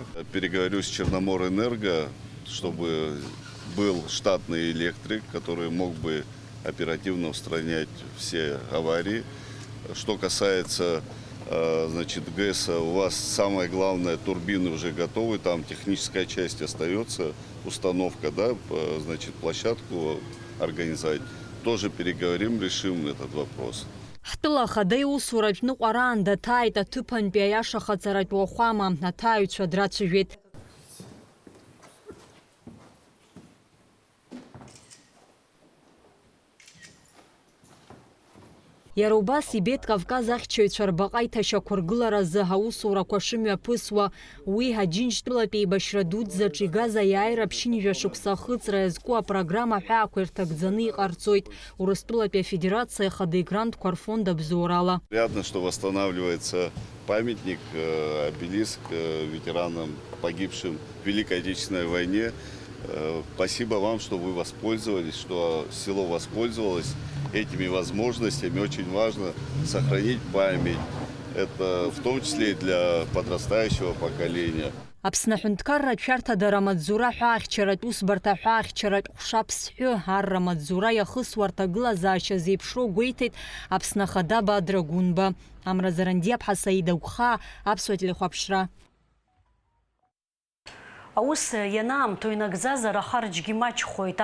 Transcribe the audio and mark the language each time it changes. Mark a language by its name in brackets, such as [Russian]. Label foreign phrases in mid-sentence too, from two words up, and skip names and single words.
[Russian] Переговорю с Черноморэнерго, чтобы был штатный электрик, который мог бы оперативно устранять все аварии. Что касается, значит, ГЭСа, у вас самое главное, турбины уже готовы, там техническая часть остается, установка, да, значит, площадку организовать. Тоже переговорим, решим этот вопрос. [Abkhazian] Ҳтәыла Ахада иусураҿ ныҟәараан даҭааит аҭыԥантәи аиашахаҵаратә уахәама, аҭааҩцәа драцәажәеит. Иара убас ибеит Кавказ ахьчаҩцәа рбаҟа аиҭашьақәыргыларазы аусурақәа шымҩаԥысуа, уи Аџьынџьтәылатәи еибашьра дуӡӡаҿ игаз аиааира ԥшьынжәа шықәса ахыҵра иазку апрограмма ҳәаақәа ирҭагӡаны иҟарҵоит Урыстәылатәи афедерациа ахада игрантқәа рфонд абзоурала. [Russian] Приятно, что восстанавливается памятник, обелиск ветеранам, погибшим в Великой Отечественной войне. Спасибо вам, что вы воспользовались, что село воспользовалось этими возможностями. Очень важно сохранить память. Это в том числе и для подрастающего поколения. [Abkhazian] Аԥсны аҳәынҭқарратә шәарҭадара амаҵзура ҳәаахьчаратә усбарҭа ҳәаахьчаратә ҟәшаԥсҳәы арра амаҵзура иахысуа арҭагылазаашьа зеиԥшроу гәеиҭеит Аԥсны Ахада Бадра Гәынба. Амразаранdiаԥҳа Саида Гәхаа, Аԥсуа телехәаԥшра. Аус ианаамҭоу инагӡазар ахарџьгьы маҷхоит.